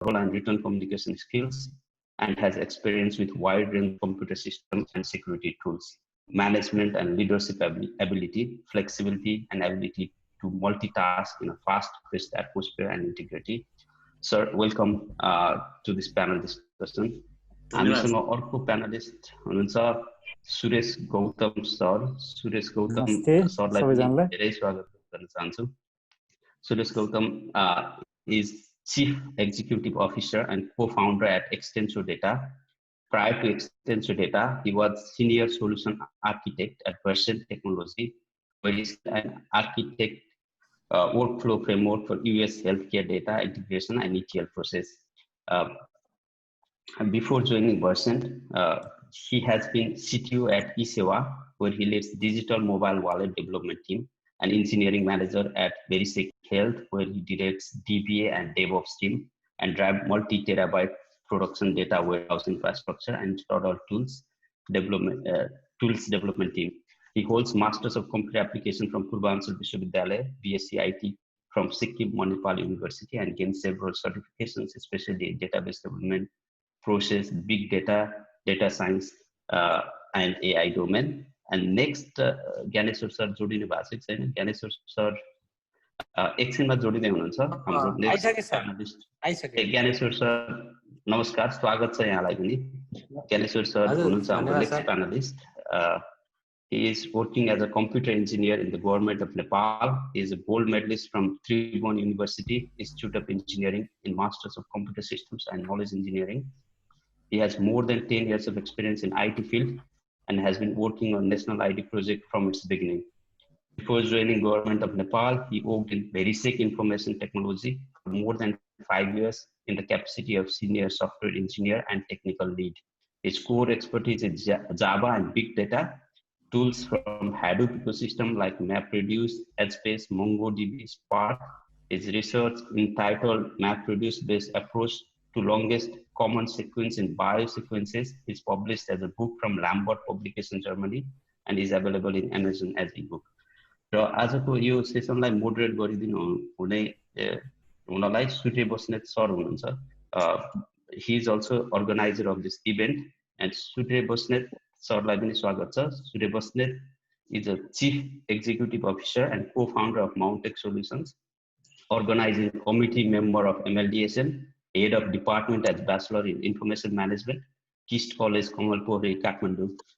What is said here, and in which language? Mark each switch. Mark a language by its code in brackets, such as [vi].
[en] oral and written communication skills, and has experience with wide range of computer systems and security tools, management and leadership ability, flexibility, and ability to multitask in a fast-paced atmosphere and integrity. Sir, welcome to this panel discussion. [ne] हामीसँग अर्को panellist हुनुहुन्छ Suresh Gautam sir. Suresh Gautam सरलाई धेरै स्वागत गर्न चाहन्छु। [en] Suresh Gautam is Chief Executive Officer and co-founder at Extensor Data. Prior to Extensor Data, he was Senior Solution Architect at Versant Technology, where he is an architect workflow framework for US healthcare data integration and ETL process. And before joining Versant, he has been CTO at eSewa, where he leads digital mobile wallet development team, and engineering manager at Verisec Health, where he directs DBA and DevOps team, and drive multi-terabyte production data warehouse infrastructure and total tools development team. He holds Masters of Computer Application from Purvanchal Vishwavidyalaya, BSc IT from Sikkim Manipal University, and gained several certifications, especially in database development, process, big data, data science, and AI domain. [ne] And next, Gyaneshwar sir जोडिनु भएको छैन। Gyaneshwar sir एकछिनमा जोडिदै हुनुहुन्छ। हाम्रो next panellist Gyaneshwar sir, नमस्कार, स्वागत छ यहाँलाई पनि। Gyaneshwar sir हुनुहुन्छ हाम्रो next panellist. [en] He is working as a computer engineer in the government of Nepal. He is a gold medalist from Tribhuvan University Institute of Engineering in Masters of Computer Systems and Knowledge Engineering. He has more than 10 years of experience in IT field and has been working on national IT project from its beginning. Before joining government of Nepal, he worked in Verisec Information Technology for more than 5 years in the capacity of senior software engineer and technical lead. His core expertise is Java and big data, tools from Hadoop ecosystem like MapReduce, Headspace, MongoDB, Spark. His research entitled MapReduce-based approach to longest common sequence in biosequences is published as a book from Lambert Publication Germany and is available in Amazon as ebook. [ne] र आजको यो सेसनलाई moderate गरिदिनु हुनलाई सूर्य Basnet sir हुनुहुन्छ। [en] He is also organizer of this event, and Surya Bosnet सरलाई पनि स्वागत छ। Surya Bosnet is a Chief Executive Officer and co-founder of Mountech Solutions, organizing committee member of MLDSM, head of department as Bachelor in Information Management, KIST College, Kamalpuri, Kathmandu.